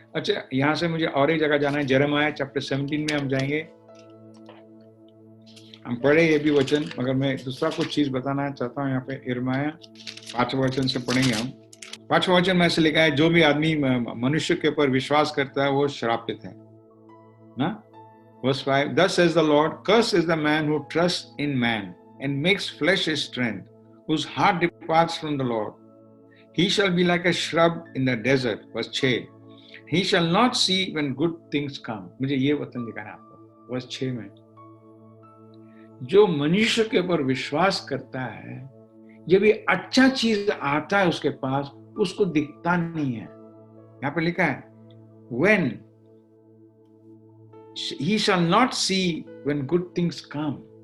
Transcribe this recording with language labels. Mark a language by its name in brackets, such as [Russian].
[Hindi] अच्छा, यहाँ से मुझे और एक जगह जाना है, यिर्मयाह चैप्टर 17 में हम जाएंगे, हम पढ़े ये भी वचन, मगर मैं दूसरा कुछ चीज बताना चाहता हूँ। यहाँ पे यिर्मयाह 5वें वचन से पढ़ेंगे हम। 5वां वचन में ऐसे लिखा है, जो भी आदमी मनुष्य के ऊपर विश्वास करता है वो श्रापित है ना। [English] Verse 5, Thus says the Lord, cursed is the man who trusts in man and makes flesh his strength, whose heart departs from the Lord. He shall be like a shrub in the desert. Verse 6, He shall not see when good things come. [Hindi] मुझे ये वचन दिखाना है आपको। Verse 6 में, जो मनुष्य के ऊपर विश्वास करता है, जब ये अच्छा चीज आता है उसके पास, उसको दिखता नहीं है। यहाँ पे लिखा है, [English] when he shall not see when good things come.